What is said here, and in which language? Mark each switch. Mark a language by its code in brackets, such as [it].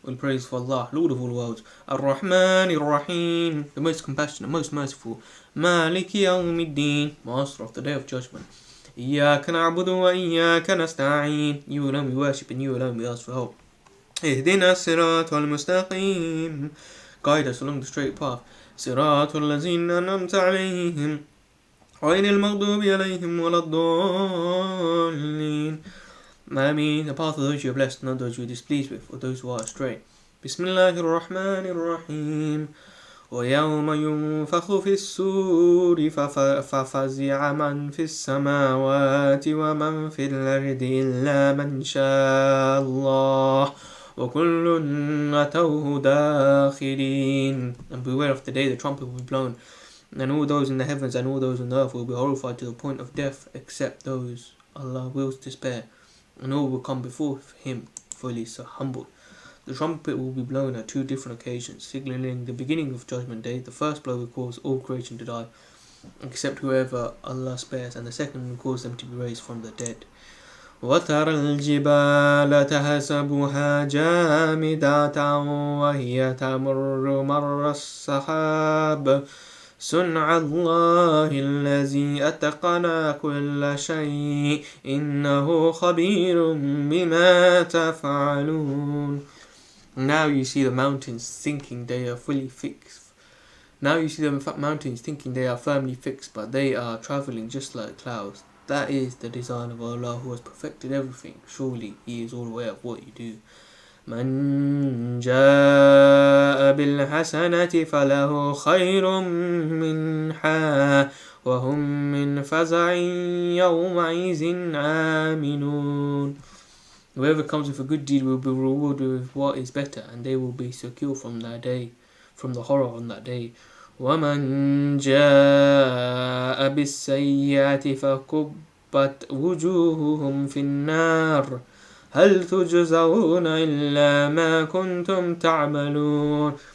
[en] All praise for Allah, Lord of all worlds. Ar-Rahmanir Rahim. The most compassionate, most merciful. Maliki Yawmiddin. Master of the Day of Judgment. [ar] إياك نعبد وإياك نستعين. [en] You alone we worship and you alone we ask for help. [ar] اهدنا الصراط المستقيم. [en] Guide us along the straight path. [ar] صراط الذين أنعمت عليهم غير المغضوب عليهم ولا الضالين. [en] I mean the path of those you are blessed, not those you are displeased with, or those who are astray. [ar] بسم الله الرحمن الرحيم. ويوم ينفخ في السور ففزع من في السماوات ومن في الأرض إلا من شاء الله وكل أتوه داخرين. [en] And beware of the day the trumpet will be blown, and all those in the heavens and all those on the earth will be horrified to the point of death, except those Allah wills to spare, and all will come before Him fully so humble. The trumpet will be blown at two different occasions, signaling the beginning of Judgment Day. The first blow will cause all creation to die, except whoever Allah spares, and the second will cause them to be raised from the dead. [ar] وَتَرَى الْجِبَالَ تَحْسَبُهَا جَامِدَةً وَهِيَ تَمُرُّ مَرَّ السَّحَابِ صُنْعَ اللَّهِ الَّذِي أَتْقَنَ كُلَّ شَيْءٍ إِنَّهُ خَبِيرٌ بِمَا تَفْعَلُونَ. [en] Now you see the mountains thinking they are fully fixed. Now you see the mountains thinking they are firmly fixed, but they are traveling just like clouds. That is the design of Allah, who has perfected everything. Surely He is all aware of what you do. [ar] من جاء بالحسنة فله خير منها وهم من فزع يومئذ آمنون. [en] Whoever comes with a good deed will be rewarded with what is better, and they will be secure from that day, from the horror on that day. [ar] وَمَنْ جَاءَ بِالسَّيِّئَةِ فَكُبَّتْ وُجُوهُهُمْ فِي النَّارِ هَلْ تُجْزَوْنَ إِلَّا مَا كُنْتُمْ تَعْمَلُونَ.